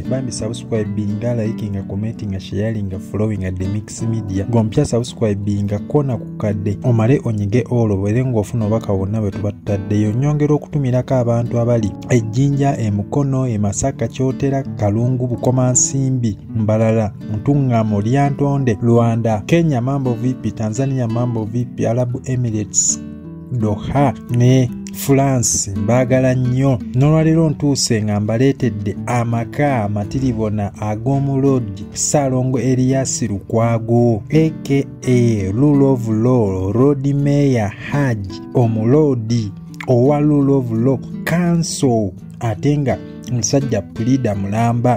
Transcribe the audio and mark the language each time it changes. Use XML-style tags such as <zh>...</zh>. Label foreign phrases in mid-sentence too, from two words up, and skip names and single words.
<lg>Bambi subscribinga, likinga, commentinga, sharinga, followinga The Mix Media. Gompya subscribinga kona ku kadde omale onyige olobere ng'ofuna obubaka bwonna bwe tuba tutaddeyo. Nyongera okutumirako abantu abali Ejjinja, Emukono, Masaka, Kyotera, Kalungu, Bukomansimbi, Mbalala, Ntungamo, Lyantonde,</lg> <sw>Rwanda, Kenya mambo vipi, Tanzania mambo vipi,</sw> <lg>Arab Emirates, Doha ne France mbagala nnyo. N'olwaleero ntuuse nga mbaleetedde amaka amatiribona ag'omulodi Ssaalongo Erias Lukwago aka Rule of Law Road Mayor Haji omulodi owa Rule of Law Council ate nga musajja Pulida Mulamba.</lg>